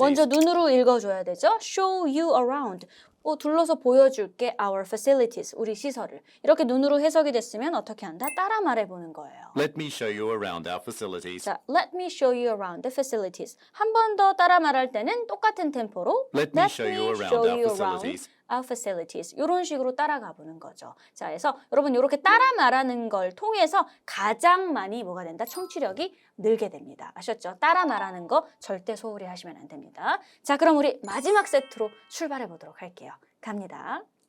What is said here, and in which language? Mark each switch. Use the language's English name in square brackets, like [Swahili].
[Korean] 먼저 눈으로 읽어줘야 되죠. [English] Show you around. [Korean] 둘러서 보여줄게 [English] our facilities, [Korean] 우리 시설을. 이렇게 눈으로 해석이 됐으면 어떻게 한다? 따라 말해보는 거예요. [English] Let me show you around our facilities. 자, let me show you around the facilities. [Korean] 한 번 더 따라 말할 때는 똑같은 템포로 [English] Let me show you around our facilities. our facilities. [Korean] 이런 식으로 따라가 보는 거죠. 자, 그래서 여러분 이렇게 따라 말하는 걸 통해서 가장 많이 뭐가 된다? 청취력이 늘게 됩니다. 아셨죠? 따라 말하는 거 절대 소홀히 하시면 안 됩니다. 자, 그럼 우리 마지막 세트로 출발해 보도록 할게요. 갑니다.